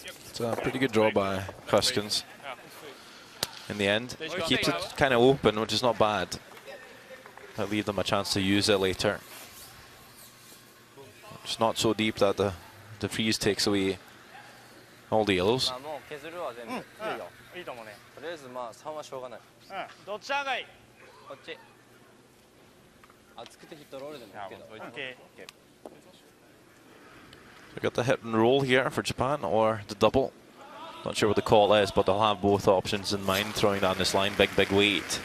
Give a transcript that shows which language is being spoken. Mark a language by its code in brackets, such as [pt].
[en] It's a pretty good draw by Huskins. In the end, he keeps it kind of open, which is not bad. That'll leave them a chance to use it later. It's not so deep that the freeze takes away all the yellows. [ja] もう削るわ全部。いいと思うね。とりあえずまあ3はしょうがない。どっちがいい？こっち。厚くてヒットロールでもいいけど。 [en] Okay. We got the hit and roll here for Japan, or the double. Not sure what the call is, but they'll have both options in mind. Throwing down this line, big weight.